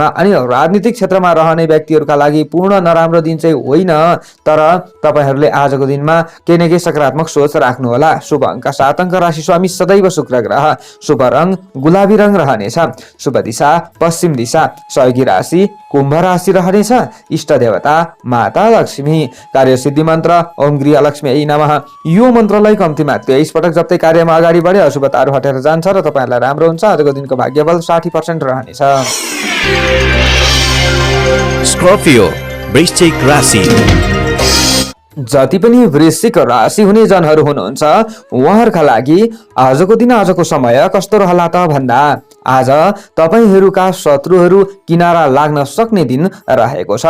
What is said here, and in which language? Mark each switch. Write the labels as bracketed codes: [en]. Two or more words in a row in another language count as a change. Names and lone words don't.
[ne] अनि राजनीतिक क्षेत्रमा रहने व्यक्तिहरूका लागि पूर्ण नराम्रो दिन चाहिँ होइन, तर तपाईहरूले आजको दिनमा केही न केही सकारात्मक सोच राख्नुहोला। शुभ अङ्क 7 अङ्क, राशि स्वामी सदैव शुक्र ग्रह, शुभ रङ गुलाबी रङ रहनेछ, शुभ दिशा पश्चिम दिशा, सहयोगी राशि कुम्भ राशि रहनेछ, इष्ट देवता माता लक्ष्मी, कार्य सिद्धि मन्त्र [sa] ओम गृह लक्ष्मी नमः। [ne] यो मन्त्रलाई कम्तीमा 23 पटक जप्दै कार्यमा अगाडि बढे अशुभताहरू हटेर जान्छ र तपाईहरुलाई राम्रो हुन्छ। आजको दिनको भाग्यबल 60% रहनेछ। स्कर्पियो वृश्चिक राशि। जति पनि वृश्चिक राशि हुने जनहरू हुनुहुन्छ उहाँहरूका लागि आजको दिन आजको समय कस्तो रहला त भन्दा आज तपाईहरूका शत्रुहरू किनारा लाग्न सक्ने दिन रहेको छ।